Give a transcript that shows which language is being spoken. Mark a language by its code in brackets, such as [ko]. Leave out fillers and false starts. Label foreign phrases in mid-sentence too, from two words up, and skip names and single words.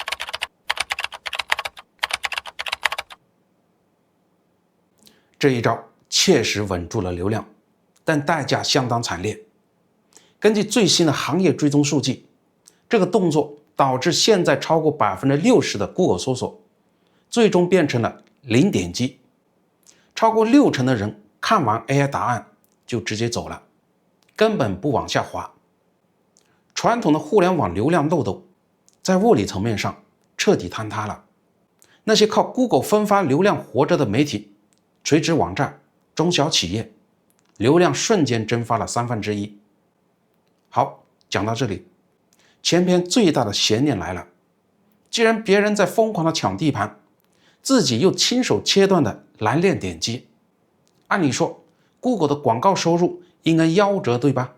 [zh] 這一招確實穩住了流量，但代價相當慘烈。根據最新的行業追蹤數據，這個動作導致現在超過 60% 的 Google 搜索最終變成了零點擊，超過60% 的人看完 AI 答案就直接走了，根本不往下滑。傳統的互聯網流量漏斗在物理層面上徹底坍塌了。那些靠 Google 分發流量活着的媒體、垂直網站、中小企業，流量瞬間蒸發了1/3。好，講到這裡，前篇最大的懸念來了。既然別人在瘋狂的搶地盤，自己又親手切斷的藍鏈點擊，按理說 Google 的廣告收入應該夭折，對吧？